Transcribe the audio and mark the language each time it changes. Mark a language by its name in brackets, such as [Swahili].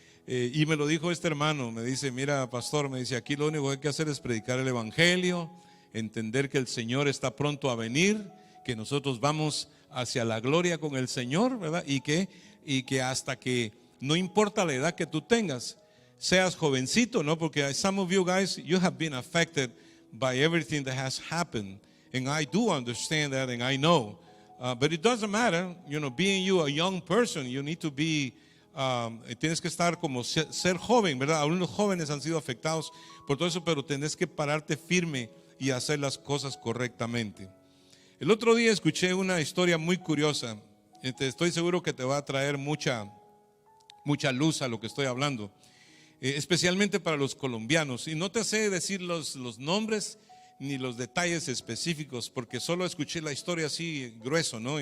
[Spanish] Y me lo dijo este hermano, me dice: mira, pastor, me dice, aquí lo único que hay que hacer es predicar el Evangelio, entender que el Señor está pronto a venir, que nosotros vamos hacia la gloria con el Señor, ¿verdad? Y que hasta que, no importa la edad que tú tengas, seas jovencito, ¿no? [English] Porque some of you guys, you have been affected by everything that has happened, and I do understand that, and I know, but it doesn't matter, you know, being you a young person, you need to be, [Spanish] tienes que estar como ser joven, ¿verdad? Algunos jóvenes han sido afectados por todo eso, pero tenés que pararte firme y hacer las cosas correctamente. El otro día escuché una historia muy curiosa. Estoy seguro que te va a traer mucha luz a lo que estoy hablando, especialmente para los colombianos. Y no te sé decir los nombres ni los detalles específicos, porque solo escuché la historia así grueso, ¿no?